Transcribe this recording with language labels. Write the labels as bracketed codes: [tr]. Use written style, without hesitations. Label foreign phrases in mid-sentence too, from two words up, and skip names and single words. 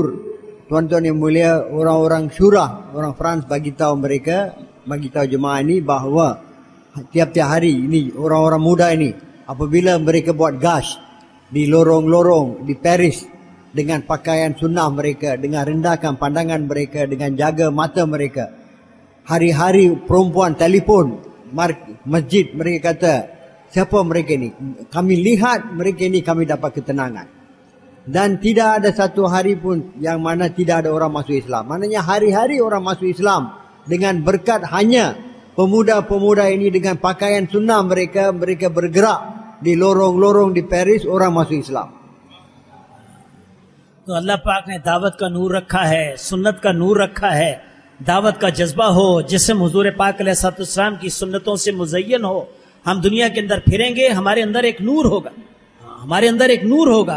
[ms] Tuan-tuan yang mulia, orang-orang syurah, orang France bagi tahu jemaah ini bahawa tiap-tiap hari ini orang-orang muda ini apabila mereka buat gash di lorong-lorong di Paris dengan pakaian sunnah mereka, dengan rendahkan pandangan mereka, dengan jaga mata mereka, hari-hari perempuan telefon masjid, mereka kata siapa mereka ini, kami lihat mereka ini, kami dapat ketenangan. Dan tidak ada satu hari pun yang mana tidak ada orang masuk Islam. Maknanya hari-hari orang masuk Islam dengan berkat hanya pemuda-pemuda ini dengan pakaian sunnah mereka bergerak di lorong-lorong di Paris, orang masuk Islam. [ur] تو اللہ پاک نے دعوت کا نور رکھا ہے، سنت کا نور رکھا ہے. دعوت کا جذبہ ہو، جسم حضور پاک [ar] علیہ السلام [ur] کی سنتوں سے مزین ہو. ہم دنیا کے اندر پھریں گے، ہمارے اندر ایک نور ہوگا، ہمارے اندر ایک نور ہوگا.